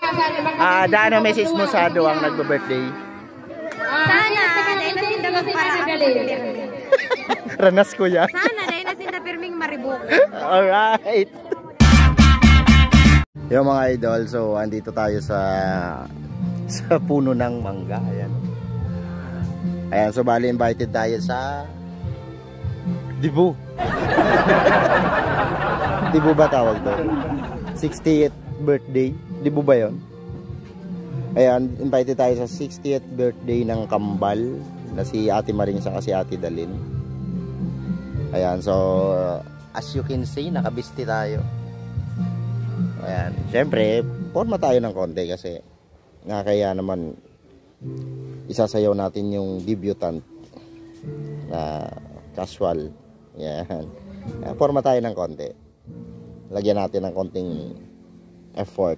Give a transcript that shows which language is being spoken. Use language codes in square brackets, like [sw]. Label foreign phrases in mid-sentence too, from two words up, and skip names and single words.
[bik] Daano message mo sa duwang nagbe-birthday? Sana, dahil na sinda magparaan. Ranas ko yan. Sana, dahil na sinda pirming maribok. [tl] Alright. Yung mga idol, so andito tayo sa puno ng mangga. Ayan. Ayan, so bali invited tayo sa Dibu. Dibu ba tawag doon? 60th birthday. Dibu ba yun? Ayan, invited tayo sa 60th birthday ng Kambal na si Ate Maring sa si Ate Dalin. Ayan, [en] so as you can see, [tl] nakabisti tayo. Ayan, syempre, forma tayo ng konti kasi nga kaya naman isasayaw natin yung debutant na casual. Ayan, forma tayo ng konti. Lagyan natin ng konting effort.